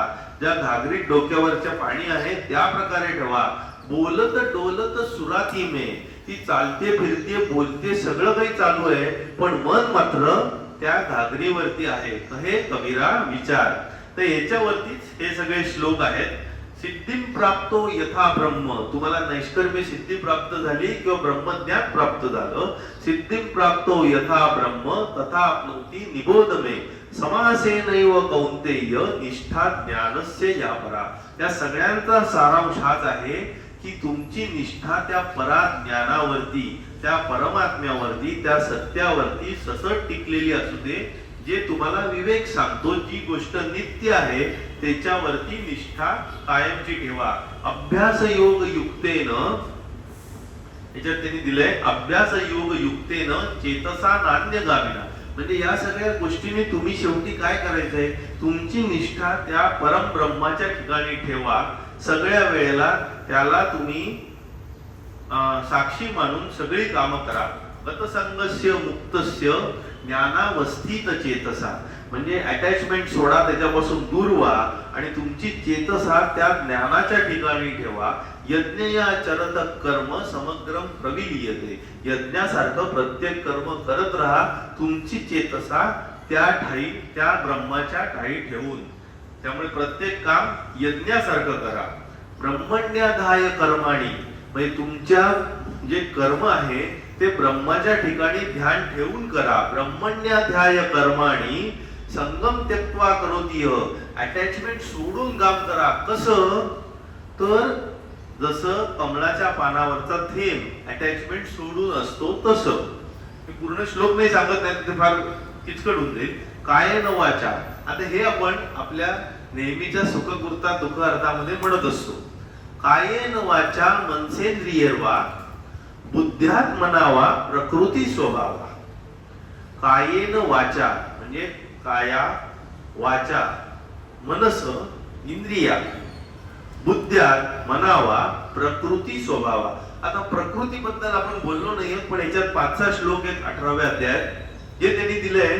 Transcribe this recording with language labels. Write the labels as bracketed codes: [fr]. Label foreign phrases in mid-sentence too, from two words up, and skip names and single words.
[mr] ज्या घागरीत डोक्यावरच्या पाणी आहे त्या प्रकारे ठेवा. [hi] बोलत डोलत सुराती में, [mr] ती चालते फिरते बोलते सगळं काही चालू आहे, पण मन मात्र त्या घागरीवरती आहे. हे कबीरा विचार. तर याच्यावरतीच हे सगळे श्लोक आहेत. [sa] सिद्धिं प्राप्तो यथा ब्रह्म, [mr] तुम्हाला नैष्कर्म्य सिद्धी प्राप्त झाली किंवा ब्रह्मज्ञान प्राप्त झालं. [sa] सिद्धिं प्राप्तो यथा ब्रह्म तथा आपनोति निबोध मे, समासेनैव कौन्तेय निष्ठा ज्ञानस्य या परा. [mr] या सगळ्यांचा सारांश हाच आहे की तुमची निष्ठा त्या परा ज्ञानावरती, त्या परमात्म्यावरती, त्या सत्यावरती सतत टिकलेली असू दे. जे तुम्हाला विवेक सांगतो, जी गोष्ट नित्य आहे त्याच्यावरती निष्ठा कायमची ठेवा. [sa] अभ्यास योग युक्तेन, [mr] याच्यात त्यांनी दिलंय [sa] अभ्यास योग युक्तेन चेतसा नान्य गामिना. [mr] म्हणजे या सगळ्या गोष्टीने तुम्ही शेवटी काय करायचंय, तुमची निष्ठा त्या परम ब्रह्माच्या ठिकाणी ठेवा. सगळ्या वेळेला त्याला तुम्ही साक्षी मानून सगळी कामं करा. [sa] गतसंगस्य मुक्तस्य ज्ञानावस्थित चेतसा, [mr] म्हणजे अटॅचमेंट सोडा, त्याच्यापासून दूर व्हा आणि तुमची चेतसा त्या ज्ञानाच्या ठिकाणी ठेवा. [sa] यज्ञयाचरत कर्म समग्रम प्रविलीयते, [mr] यज्ञासारखं प्रत्येक कर्म करत राहा. तुमची चेतसा त्या ठाई, त्या ब्रह्माच्या ठाई ठेवून. त्यामुळे प्रत्येक काम यज्ञासारखं करा. [sa] ब्रह्मण्याधाय कर्माणी, [mr] म्हणजे तुमच्या जे कर्म आहे ते ब्रह्माच्या ठिकाणी ध्यान ठेवून करा. [sa] ब्रह्मण्याध्याय कर्माणी संगम त्यक्त्वा करोति, [mr] अटॅचमेंट सोडून काम करा. कसं तर जसं कमळाच्या पानावरचा थेंब अटॅचमेंट सोडून असतो तसं. मी पूर्ण श्लोक नाही सांगत, नाही ते फार किचकट होऊन जाईल. [sa] कायेन वाचा, [mr] आता हे आपण आपल्या नेहमीच्या सुखकृता दुःख अर्थामध्ये म्हणत असतो. [sa] कायेन वाचा मनसेंद्रियर्वा बुद्ध्यात मनावा प्रकृती स्वभावा. कायेन वाचा म्हणजे काया वाचा मनस इंद्रिया, बुद्ध्यात मनावा प्रकृती स्वभावा. [mr] आता प्रकृती बद्दल आपण बोललो नाही, पण याच्यात 5-6 श्लोक आहेत 18व्या अध्यायात, जे त्यांनी दिले.